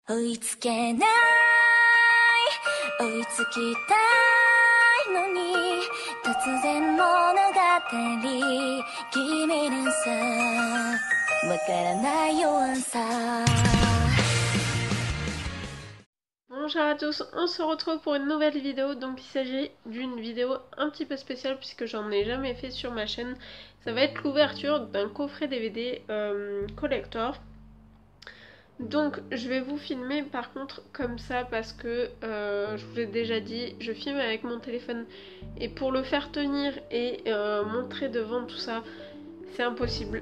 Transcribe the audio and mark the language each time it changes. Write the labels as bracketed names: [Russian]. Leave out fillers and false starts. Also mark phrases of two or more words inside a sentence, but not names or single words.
[Japanese] 追いつけない追いつきたいのに突然物語君にさわからない弱さ [French] Bonjour à tous, on se retrouve pour une nouvelle vidéo. Donc il s'agit d'une vidéo un petit peu spéciale puisque j'en ai jamais fait sur ma chaîne. Ça va être l'ouverture d'un coffret DVD collector. Donc je vais vous filmer par contre comme ça parce que je vous l'ai déjà dit, je filme avec mon téléphone et pour le faire tenir et montrer devant tout ça, c'est impossible.